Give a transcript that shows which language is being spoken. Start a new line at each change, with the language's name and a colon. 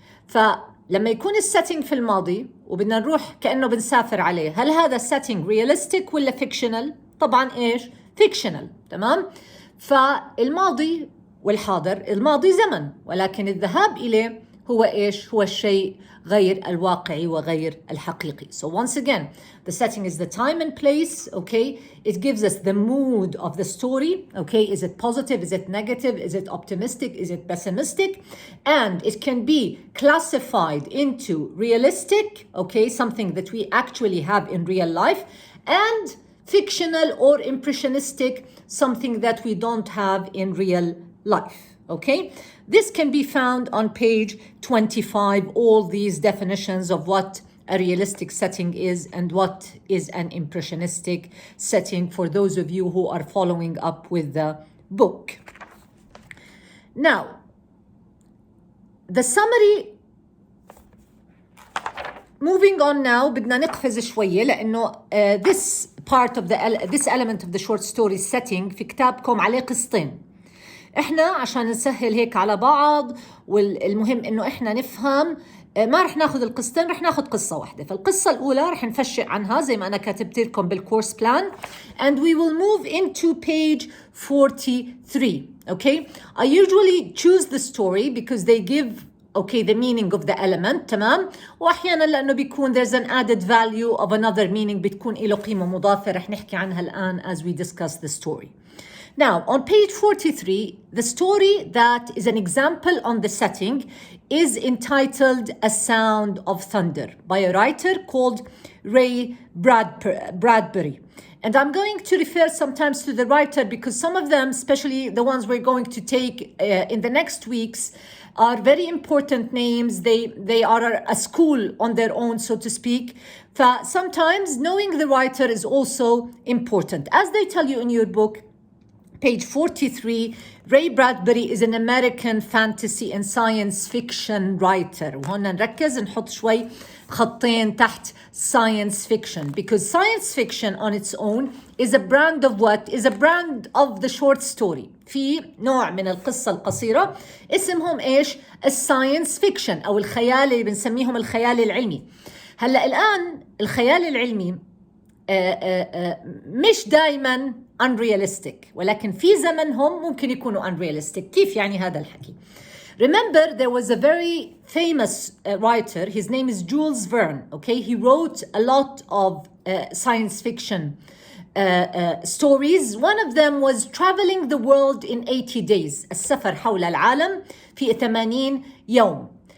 Arabic: فلما يكون السيتنج في الماضي وبدنا نروح كأنه بنسافر عليه، هل هذا السيتنج realistic ولا fictional؟ طبعا ايش؟ fictional. تمام. فالماضي والحاضر، الماضي زمن ولكن الذهاب إليه هو إيش؟ هو الشيء غير الواقعي وغير الحقيقي.
English: So once again, the setting is the time and place, okay? It gives us the mood of the story, okay? Is it positive? Is it negative? Is it optimistic? Is it pessimistic? And it can be classified into realistic, okay? Something that we actually have in real life, and fictional or impressionistic, something that we don't have in real life. Okay, this can be found on page 25, all these definitions of what a realistic setting is and what is an impressionistic setting for those of you who are following up with the book. Now, the summary. Moving on now,
Arabic: بدنا نقفز شوية لأنه
English: this part of this element of the short story setting
Arabic: في كتابكم عليه قصتين. احنا عشان نسهل هيك على بعض والمهم انه احنا نفهم ما رح ناخذ القصتين، رح ناخذ قصة واحدة. فالقصة الأولى رح نفشق عنها زي ما أنا كاتبت لكم بالكورس بلان
English: and we will move into page 43. Okay, I usually choose the story because they give okay the meaning of the element.
Arabic: تمام. واحيانا لانه بيكون
English: there's an added value of another meaning
Arabic: بتكون له قيمه مضافه رح نحكي عنها الان
English: as we discuss the story. Now on page 43, the story that is an example on the setting is entitled A Sound of Thunder by a writer called Ray Bradbury. And I'm going to refer sometimes to the writer because some of them, especially the ones we're going to take in the next weeks, are very important names. They are a school on their own, so to speak. Sometimes knowing the writer is also important. As they tell you in your book, page 43, Ray Bradbury is an American fantasy and science fiction writer.
Arabic: وهنا نركز نحط شوي خطين تحت
English: science fiction because science fiction on its own is a brand of what? Is a brand of the short story.
Arabic: في نوع من القصة القصيرة اسمهم ايش؟ الساينس فيكشن او الخيال اللي بنسميهم الخيال العلمي. هلا الآن الخيال العلمي مش دايما unrealistic ولكن في زمنهم ممكن يكونوا unrealistic. كيف يعني هذا الحكي؟
English: Remember, there was a very famous writer. His name is Jules Verne. Okay, he wrote a lot of science fiction stories. One of them was traveling the world in 80 days.
Arabic: السفر حول العالم في 80 يوم.